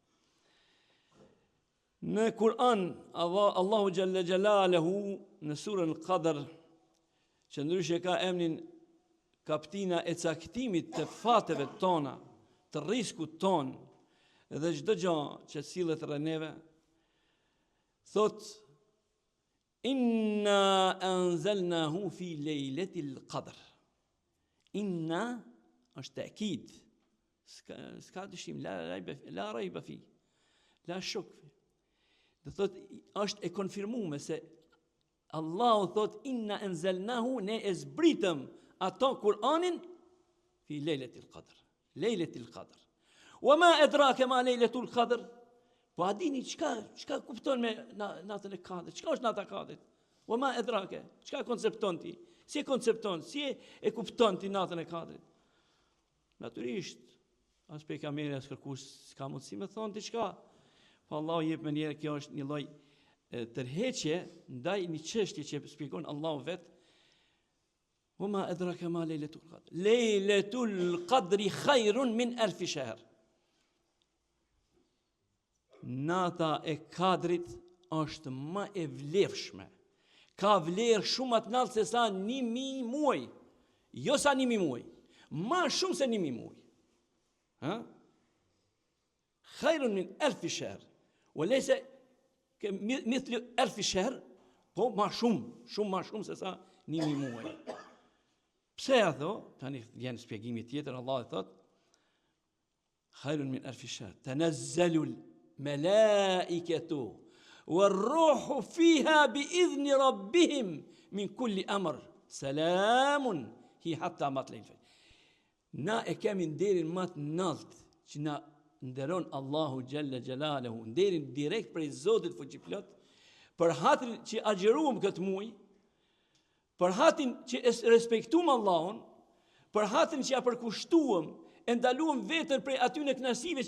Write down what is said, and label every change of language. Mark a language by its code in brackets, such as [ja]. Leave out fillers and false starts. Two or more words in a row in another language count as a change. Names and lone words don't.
[sq] Në Kur'an, Allahu [ar] جل جلاله [sq] në surën Al-Qadr, që ndryshe ka emrin kaptina e caktimit të fateve tona, të riskut ton, dhe çdo gjë që sillet rreth neve, thot [ar] إنا أنزلناه في ليلة القدر. [sq] Inna është ta'kid, s'ka dyshim, [ar] لا ريب فيه، لا شك. [sq] Dhe thot, është e konfirmuar se Allahu thot [ar] إنا أنزلناه, [sq] ne e zbritëm ato Kur'anin [ar] في ليلة القدر. ليلة القدر. وما أدراك ما ليلة القدر? [sq] Po a dini çka kupton me natën e Kadrit? Çka është nata e Kadrit? [ar] وما أدراك? [sq] Çka koncepton ti? Si e koncepton? Si e kupton ti natën e Kadrit? Natyrisht, as pejgamberi as kërkush s'ka mundësi me thonë diçka. Po Allahu jep me njerë, kjo është një lloj tërheqje ndaj një çështje që shpjegon Allahu vet. [ar] وما أدراك ما ليلة القدر? ليلة القدر خير من ألف شهر. [sq] Nata e Kadrit është më e vlefshme. Ka vlerë shumë më të lartë se sa 1000 muaj. Jo sa 1000 muaj. Më shumë se 1000 muaj. [ar] Ha? خير من ألف شهر. وليس مثل 1000 شهر, [sq] po ma shumë se sa 1000 muaj. Pse ja tho? Tani vjen shpjegimi tjetër, Allah e thot [ar] خير من 1000 شهر. تنزل الملائكة والروح فيها بإذن ربهم من كل أمر. سلام هي حتى مطلع الفجر. [sq] Na e kemi nderin më të lartë që na nderon Allahu [ar] جل جلاله, [sq] nderin direkt prej Zotit fuqiplot, për hatrin që agjeruam këtë muaj, për hatrin që respektuam Allahun, për hatrin që ja përkushtuam, e ndaluam veten prej atyre kënaqësive